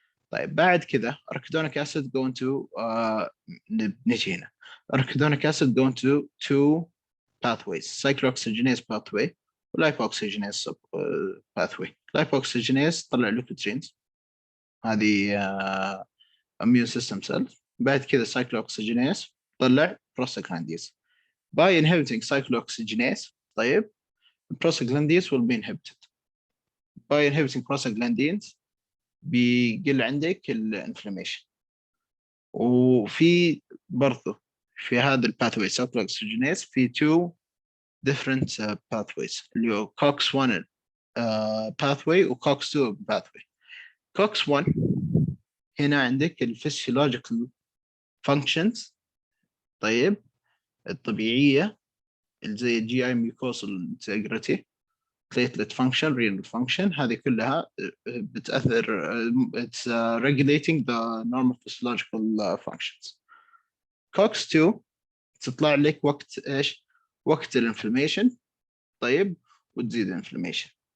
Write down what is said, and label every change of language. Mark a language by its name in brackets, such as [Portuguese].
[Arabic] طيب بعد كذا [English] arachidonic acid go into [Arabic] نجي هنا [English] arachidonic acid go into two pathways cyclooxygenase pathway و lipoxygenase pathway. lipoxygenase طلع leukotrienes هذه immune system cells. [Arabic] بعد كذا cyclooxygenase طلع prostaglandins. [English] by inhibiting cyclooxygenase طيب prostaglandins will be inhibited. by inhibiting prostaglandins [Arabic] بيقل عندك الانفلاميشن. وفي برضو في هذا الباثوي cyclooxygenase في [English] two different pathways [Arabic] اللي هو COX-1 pathway و COX-2 pathway. [English] COX-1 [Arabic] هنا عندك الفسيولوجيكال [English] functions طيب الطبيعية اللي زي GI mucosal integrity platelet function renal function [Arabic] هذه كلها بتأثر [English] it's regulating the normal physiological functions. [Arabic] COX-2 تطلع لك وقت ايش؟ وقت الانفلاميشن طيب وتزيد الانفلاميشن.